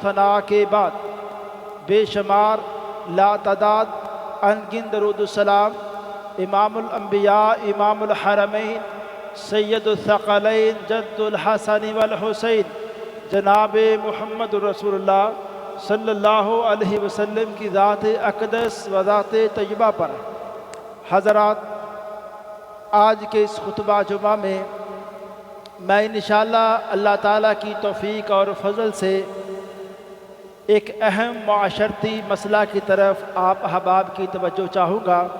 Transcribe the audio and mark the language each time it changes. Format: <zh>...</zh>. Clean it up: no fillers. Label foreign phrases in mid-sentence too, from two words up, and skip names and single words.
<ur>فنا کے بعد بے شمار لاتعداد ان گنت درود السلام</ur> <ar>إمام الأنبياء إمام الحرمين سيد الثقلين جد الحسن والحسين</ar> <ur>جناب محمد رسول اللہ</ur> <ar>صلى الله عليه وسلم</ar> <ur>کی ذات اقدس و ذات طیبہ پر. حضرات، آج کے اس خطبہ جمعہ میں میں ان شاء اللہ اللہ تعالیٰ کی توفیق اور فضل سے ایک اہم معاشرتی مسئلہ کی طرف آپ احباب کی توجہ چاہوں گا.</ur>